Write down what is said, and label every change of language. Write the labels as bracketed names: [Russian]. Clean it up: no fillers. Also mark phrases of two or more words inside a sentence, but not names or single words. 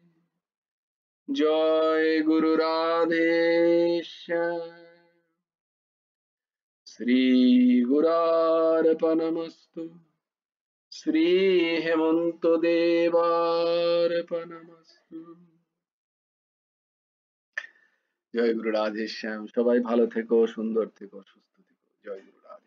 [Hindi] जय गुरु राधे श्याम। [Sanskrit] श्री गुरार्पणमस्तु, श्री हेमंत देवार्पणमस्तु। [Bangla] জয় গুরু রাধে শ্যাম। সবাই ভালো থেকো, সুন্দর থেকো, সুস্থ থেকো। জয় গুরু।